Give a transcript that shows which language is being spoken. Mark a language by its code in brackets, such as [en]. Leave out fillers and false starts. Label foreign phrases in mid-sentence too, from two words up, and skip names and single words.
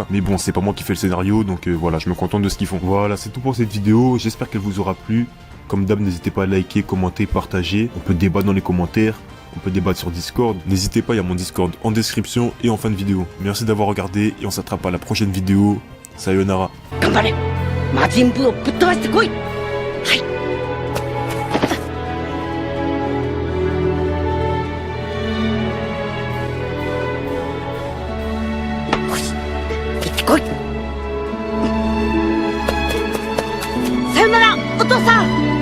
[fr] Mais bon, c'est pas moi qui fais le scénario, donc voilà, je me contente de ce qu'ils font. Voilà, c'est tout pour cette vidéo. J'espère qu'elle vous aura plu. Comme d'hab, n'hésitez pas à liker, commenter, partager. On peut débattre dans les commentaires. On peut débattre sur Discord. N'hésitez pas, il y a mon Discord en description et en fin de vidéo. Merci d'avoir regardé et on s'attrape à la prochaine vidéo. Sayonara. [ja] 頑張れ魔人ブーをぶっ飛ばしてこい。はい。よし行ってこい。さよならお父さん。